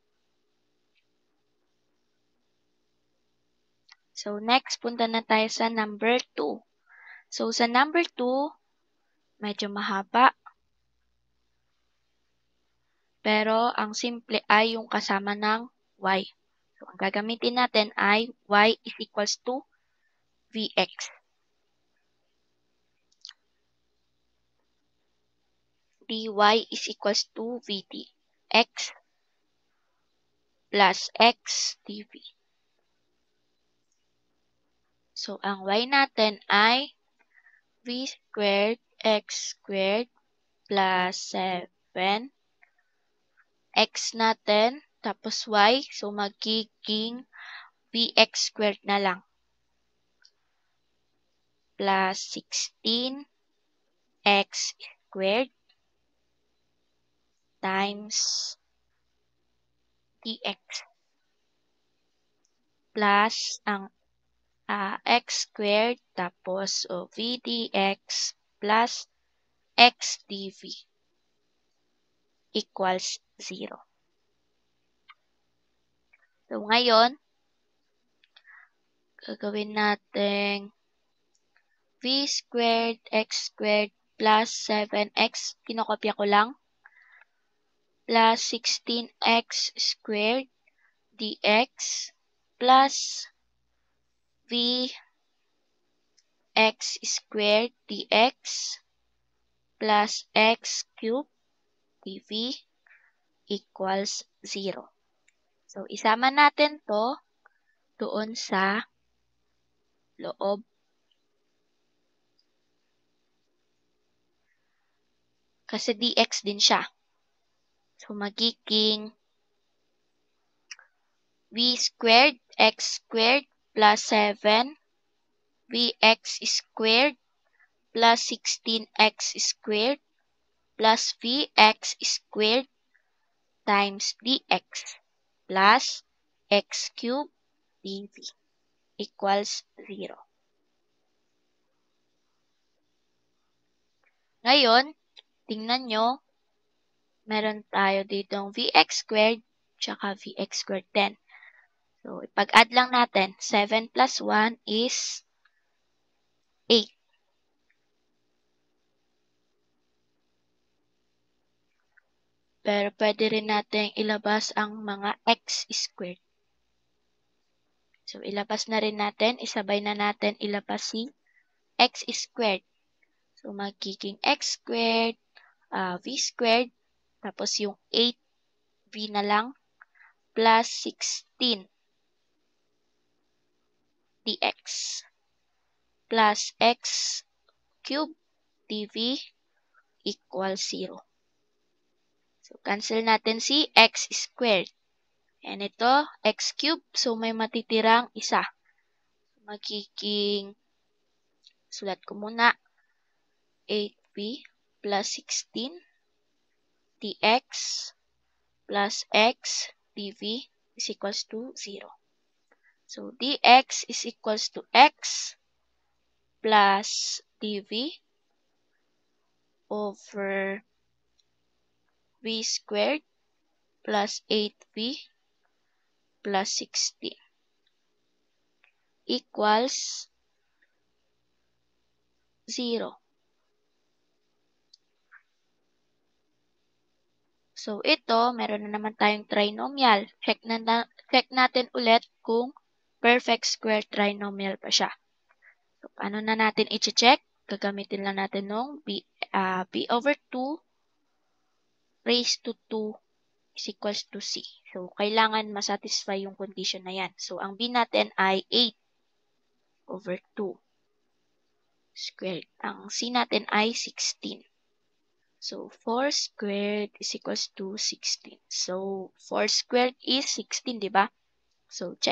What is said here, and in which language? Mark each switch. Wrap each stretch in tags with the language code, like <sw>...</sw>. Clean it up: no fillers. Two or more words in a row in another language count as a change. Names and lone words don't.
<tl>So, next, punta na tayo sa number 2. So, sa number 2, medyo mahaba. Pero, ang simple ay yung kasama ng y. So, ang gagamitin natin ay</tl> <en>y is equals to vx. dy is equals to vt. X plus x dv. So,</en> <tl>ang y natin ay</tl> <en>v squared x squared plus 7 x</en> <tl>natin, tapos y. So, magiging</tl> <en>vx squared</en> <tl>na lang.</tl> <en>Plus 16 x squared times dx. Plus ang x squared, tapos v dx plus x dv equals 0. So,</en> <tl>ngayon, gagawin natin</tl> <en>v squared x squared plus 7x,</en> <tl>kinokopya ko lang,</tl> <en>plus 16x squared dx plus v x squared dx plus x cubed dv equals 0. So,</en> <tl>isama natin to doon sa loob. Kasi dx din siya.</tl> <en>So, magiging v squared x squared plus 7 vx squared plus 16x squared plus vx squared times dx plus x cubed dv equals 0.</en> <tl>Ngayon, tingnan nyo, meron tayo ditong</tl> <en>vx squared</en> <tl>tsaka</tl> <en>vx squared</en> <tl>din. So, ipag-add lang natin.</tl> <en>7 plus 1 is 8.</en> <tl>Pero pwede rin natin ilabas ang mga</tl> <en>x squared.</en> <tl>So, ilabas na rin natin. Isabay na natin ilabas si</tl> <en>x squared.</en> <tl>So, magiging</tl> <en>x squared, v squared,</en> <tl>tapos yung 8v na lang,</tl> <en>plus 16 dx, plus x cubed dv equals 0.</en> <tl>So, cancel natin si</tl> <en>x squared.</en> <tl>And ito,</tl> <en>x cubed.</en> <tl>So, may matitirang isa. Magiging, sulat ko muna,</tl> <en>8v plus 16 dx plus x dv is equals to 0. So, dx is equals to x plus dv over v squared plus 8v plus 16 equals 0. So,</en> <tl>ito, meron na naman tayong trinomial. Check natin ulit kung</tl> <en>perfect square trinomial</en> <tl>pa siya. So, paano na natin i-check? Gagamitin lang natin nung</tl> <en>b over 2 raised to 2 is equals to c.</en> <tl>So, kailangan masatisfy yung condition na yan. So, ang b natin ay</tl> <en>8 over 2 squared.</en> <tl>Ang c natin ay 16.</tl> <en>So, 4 squared is equals to 16. So, 4 squared is 16,</en> <tl>di ba? So, check.</tl>